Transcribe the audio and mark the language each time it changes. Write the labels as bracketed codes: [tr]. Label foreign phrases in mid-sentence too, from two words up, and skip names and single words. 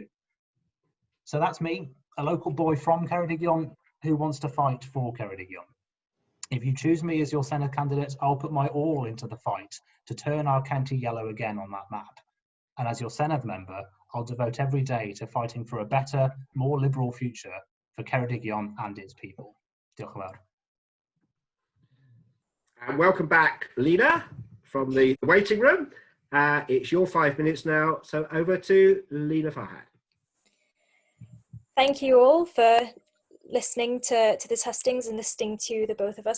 [en] So that's me, a local boy from Ceredigion who wants to fight for Ceredigion. If you choose me as your Senedd candidate, I'll put my all into the fight to turn our county yellow again on that map. And as your Senedd member, I'll devote every day to fighting for a better, more liberal future for Ceredigion and its people. [cy] Diolch yn fawr. [en] And welcome back, Leena, from the waiting room. It's your 5 minutes now, so over to Leena Farhat. Thank you all for listening to this hustings and listening to the both of us.